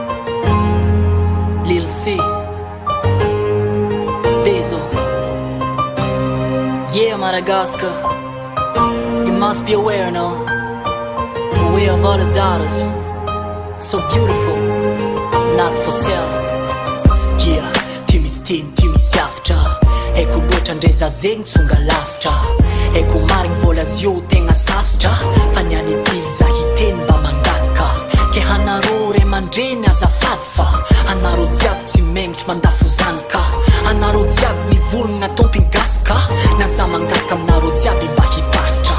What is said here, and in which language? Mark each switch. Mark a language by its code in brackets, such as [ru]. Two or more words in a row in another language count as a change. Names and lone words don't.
[en] Lil C, Dezo. Yeah, Madagascar. You must be aware now. Aware of all the daughters. So beautiful, not for sale. Yeah, Timmy Steen, Timmy Saftra. [mg] Eko loatra ndreza zegny tsonga lavitra. Eko marigny vola zio tegna sasatra. Fa niany ety za hiteny mba mangataka. Ke hanarô ray aman-dreny azafady fa anarô jiaby tsy mengotra mandafo zanaka. Anarô jiaby mivologna tompingasika. Na za mangataka aminarô jiaby mba hiparitra.